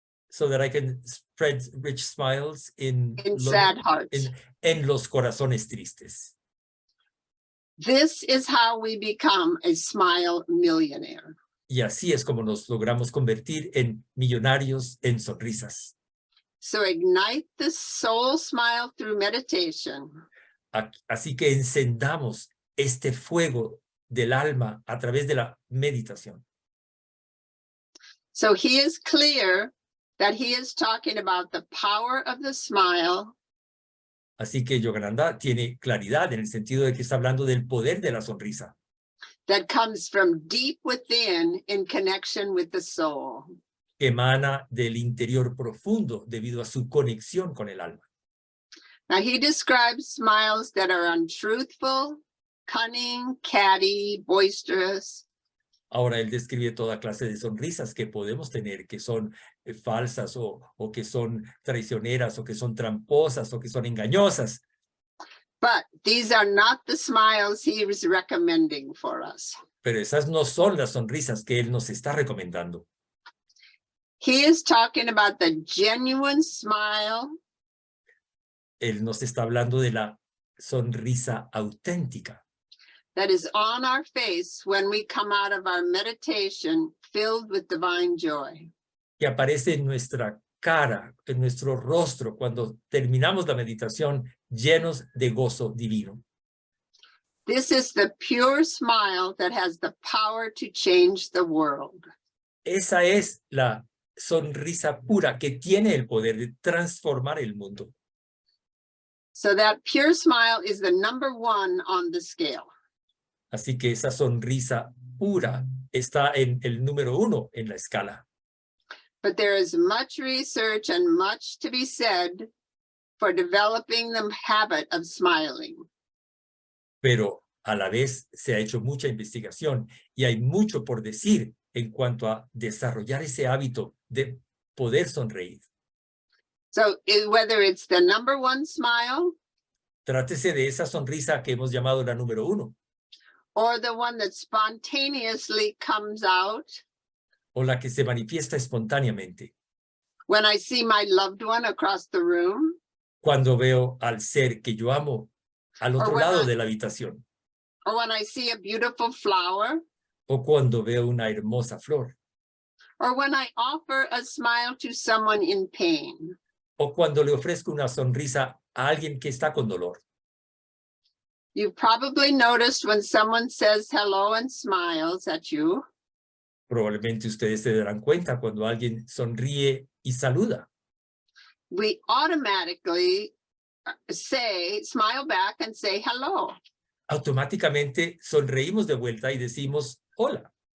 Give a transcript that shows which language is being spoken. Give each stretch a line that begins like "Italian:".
English: So that I can spread rich smiles in sad hearts.
Spanish: En los corazones tristes.
English: This is how we become a smile millionaire.
Spanish: Y así es como nos logramos convertir en millonarios en sonrisas.
English: So ignite the soul smile through meditation.
Spanish: Así que encendamos este fuego del alma a través de la meditación.
English: So he is clear that he is talking about the power of the smile.
Spanish: Así que Yogananda tiene claridad en el sentido de que está hablando del poder de la sonrisa.
English: That comes from deep within in connection with the soul.
Spanish: Que emana del interior profundo debido a su conexión con el alma.
English: Now he describes smiles that are untruthful, cunning, catty, boisterous.
Spanish: Ahora él describe toda clase de sonrisas que podemos tener, que son falsas o que son traicioneras o que son tramposas o que son engañosas.
English: But these are not the smiles he is recommending for us.
Spanish: Pero esas no son las sonrisas que él nos está recomendando.
English: He is talking about the genuine smile.
Spanish: Él nos está hablando de la sonrisa auténtica.
English: that is on our face when we come out of our meditation filled with divine joy.
Spanish: que aparece en nuestra cara, en nuestro rostro, cuando terminamos la meditación llenos de gozo divino.
English: This is the pure smile that has the power to change the world.
Spanish: Esa es la sonrisa pura que tiene el poder de transformar el mundo.
English: So that pure smile is the number 1 on the scale.
Spanish: Así que esa sonrisa pura está en el número 1 en la escala.
English: But there is much research and much to be said for developing the habit of smiling.
Spanish: Pero a la vez se ha hecho mucha investigación y hay mucho por decir en cuanto a desarrollar ese hábito de poder sonreír.
English: So whether it's the number 1 smile
Spanish: Trátese de esa sonrisa que hemos llamado la número 1,
English: or the one that spontaneously comes out
Spanish: o la que se manifiesta espontáneamente.
English: when I see my loved one across the room,
Spanish: Cuando veo al ser que yo amo al otro
English: when
Spanish: lado
English: I-
Spanish: de la habitación,
English: or when I see a beautiful flower,
Spanish: o cuando veo una hermosa flor,
English: or when I offer a smile to someone in pain.
Spanish: o cuando le ofrezco una sonrisa a alguien que está con dolor.
English: You've probably noticed when someone says hello and smiles at you,
Spanish: Probablemente ustedes se darán cuenta cuando alguien sonríe y saluda.
English: we automatically smile back and say hello.
Spanish: Automáticamente sonreímos de vuelta y decimos hola.